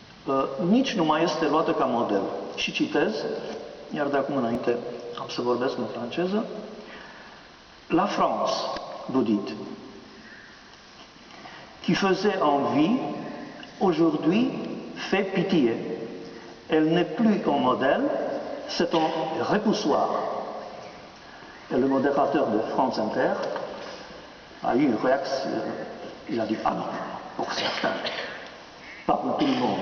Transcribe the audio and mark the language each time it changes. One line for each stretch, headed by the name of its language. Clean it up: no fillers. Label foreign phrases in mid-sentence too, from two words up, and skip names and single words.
Romanian: nici nu mai este luată ca model. Și citez, iar de acum înainte am să vorbesc în franceză.
French: La France, vous dites, qui faisait envie, aujourd'hui fait pitié. Elle n'est plus un modèle, c'est un repoussoir. Et le modérateur de France Inter a eu une réaction, il a dit « Ah non, pour certains, pas pour tout le monde ».